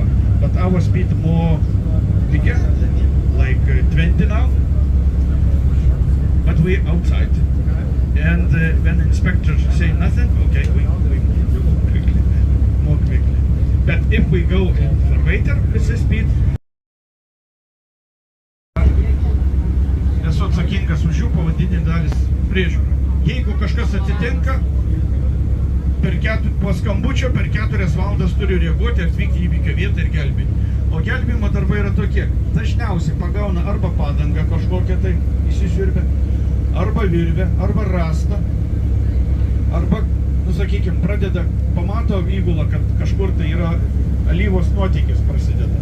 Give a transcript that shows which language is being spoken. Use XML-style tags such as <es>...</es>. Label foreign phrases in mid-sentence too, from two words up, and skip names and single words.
<en>But our speed more bigger, like 20 now. But we're outside. And when inspectors say nothing, okay, we move more quickly. But if we go in Farvater with the speed,</en> <lt>esu atsakingas už jų pavadinį dalis priežiūrą. Jeigu kažkas atsitinka, po skambučio per 4 valandas turiu reaguoti, atvykti į įvykio vietą ir gelbėti. O gelbėjimo darbai yra tokie. Dažniausiai pagauna arba padangą kažkokią tai įsisiurbę, arba virvę, arba rastą, arba, sakykime, pamato įgulą, kad kažkur tai yra alyvos nuotykis prasideda.</lt>